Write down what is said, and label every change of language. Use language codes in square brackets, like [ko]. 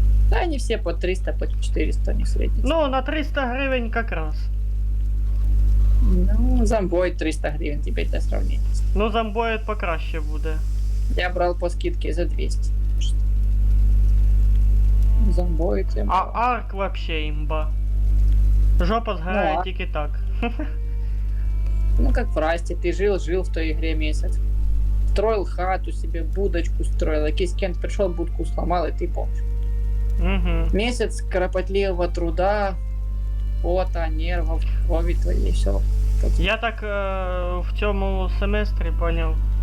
[ru] Да, они все по 300, по 400 не средний. [uk] Ну, на 300 гривень якраз. [ru] Ну, зомбоид 300 гривен теперь для сравнения. [uk] Ну, зомбоїд покраще буде. [ru] Я брал по скидке за 200. Зомбоид я А брал. [uk] арк вообще імба. Жопа згорає Ну, тільки так. [ru] Ну, как в Расте, ты жил в той игре месяц. Строил хату себе, будочку строил. Якийсь кент пришел, будку сломал, и ты помнишь. Угу. Месяц кропотливого труда, пота, нервов, крови твоей, все. [uk] Я так в цьому семестрі поняв.